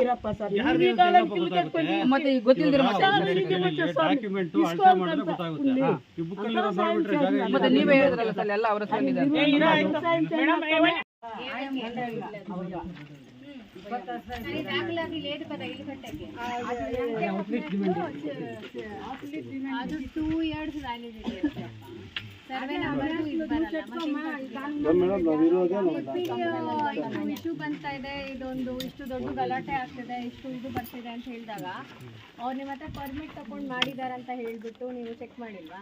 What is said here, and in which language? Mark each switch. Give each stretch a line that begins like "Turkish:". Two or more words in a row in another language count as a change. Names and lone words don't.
Kannada: ಈರಪ್ಪ ಸರ್ ಈ ಕಾಲ ಗೊತ್ತಾಗುತ್ತೆ ಮತ್ತೆ ಈಗ ಗೊತ್ತಿಲ್ದಿರ ಮತ್ತೆ ಡಾಕ್ಯುಮೆಂಟ್ ಅಳತೆ ಮಾಡಿದ್ರೆ ಗೊತ್ತಾಗುತ್ತೆ. ಈ ಬುಕ್ ಅಲ್ಲಿ ನೋಡ್ಬಿಟ್ರೆ ಜಾಗ ಇಲ್ಲ. ಮತ್ತೆ ನೀವೇ ಹೇಳಿದ್ರಲ್ಲ ಸರ್ ಎಲ್ಲ ಅವರ ಹೆಸರಲ್ಲಿದೆ ದಾಖಲಾತಿ
Telugu: లేదు కదా ఇల్లు కట్టకి అది
Kannada: 2 years ವ್ಯಾಲಿಡಿಟಿ ಇರುತ್ತೆ
English: survey number
Kannada: ಇದು ಬರಲ್ಲ ಇಶ್ಯೂ ಬಂತಾ ಇದೆ ಇದೊಂದು ಇಷ್ಟು ದೊಡ್ಡ ಗಲಾಟೆ ಆಗ್ತಿದೆ ಇಷ್ಟು ಇದು ಬರ್ತಿದೆ ಅಂತ ಹೇಳಿದಾಗ ಅವ್ರು ನಿಮ್ಮ ಹತ್ರ ಪರ್ಮಿಟ್ ತಗೊಂಡು ಮಾಡಿದಾರ ಅಂತ ಹೇಳ್ಬಿಟ್ಟು ನೀವು ಚೆಕ್ ಮಾಡಿಲ್ವಾ